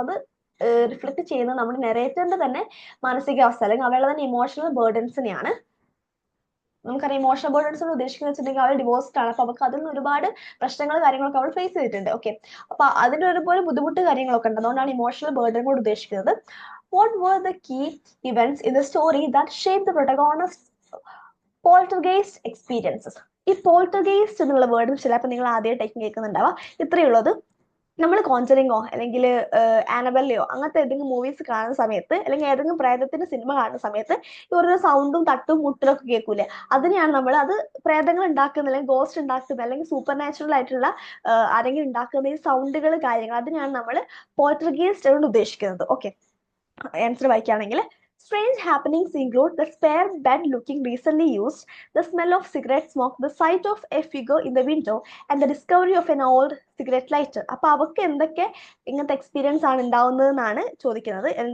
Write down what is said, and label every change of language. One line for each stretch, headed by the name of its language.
Malayalam: അത് റിഫ്ലക്ട് ചെയ്യുന്നത് നമ്മുടെ നെറേറ്ററിന്റെ തന്നെ മാനസികാവസ്ഥ, അല്ലെങ്കിൽ അവളുടെ തന്നെ ഇമോഷണൽ ബേർഡൻസിനെയാണ്. നമുക്കറിയാം ഇമോഷണൽ ബേർഡൻസ് എന്ന് ഉദ്ദേശിക്കുന്നത് വെച്ചിട്ടുണ്ടെങ്കിൽ അവൾ ഡിവോഴ്സ്ഡ് ആണ്. അപ്പൊ അവർക്ക് അതിൽ നിന്ന് ഒരുപാട് പ്രശ്നങ്ങൾ കാര്യങ്ങളൊക്കെ അവൾ ഫേസ് ചെയ്തിട്ടുണ്ട്. ഓക്കെ, അപ്പൊ അതിന്റെ ഒരുപോലെ ബുദ്ധിമുട്ട് കാര്യങ്ങളൊക്കെ ഉണ്ട്. അതുകൊണ്ടാണ് ഇമോഷണൽ ബേർഡൻ കൊണ്ട് ഉദ്ദേശിക്കുന്നത്.
English: What were the key events in the story that shaped the protagonist's poltergeist experiences?
Malayalam: ഈ പോൾട്ടർഗെയിസ്റ്റ് എന്നുള്ള വേർഡ് ചിലപ്പോൾ നിങ്ങൾ ആദ്യമായിട്ടേക്കും കേൾക്കുന്നുണ്ടാവുക. ഇത്രയുള്ളത് നമ്മൾ കോഞ്ചറിങ്ങോ അല്ലെങ്കിൽ ആനബെല്ലയോ അങ്ങനത്തെ ഏതെങ്കിലും മൂവീസ് കാണുന്ന സമയത്ത് അല്ലെങ്കിൽ ഏതെങ്കിലും പ്രേതത്തിന്റെ സിനിമ കാണുന്ന സമയത്ത് ഈ ഓരോ സൗണ്ടും തട്ടും മുട്ടലൊക്കെ കേൾക്കൂലേ, അതിനെയാണ് നമ്മൾ അത് പ്രേതങ്ങൾ ഉണ്ടാക്കുന്ന അല്ലെങ്കിൽ ഗോസ്റ്റ് ഉണ്ടാക്കുന്ന അല്ലെങ്കിൽ സൂപ്പർ നാച്ചുറൽ ആയിട്ടുള്ള ആരെങ്കിലും ഉണ്ടാക്കുന്ന ഈ സൗണ്ടുകൾ കാര്യങ്ങൾ അതിനെയാണ് നമ്മൾ പോൾട്ടർഗീസ്റ്റ് കൊണ്ട് ഉദ്ദേശിക്കുന്നത്.
English: okay, answer
Malayalam: വായിക്കുകയാണെങ്കിൽ
English: strange happenings include the spare bed looking recently used, the smell of cigarette smoke, the sight of a figure in the window, and the discovery of an old cigarette lighter.
Malayalam: അപ്പൊ അവർക്ക് എന്തൊക്കെ ഇങ്ങനത്തെ experience ആണ് ഉണ്ടാവുന്നതെന്നാണ് ചോദിക്കുന്നത്.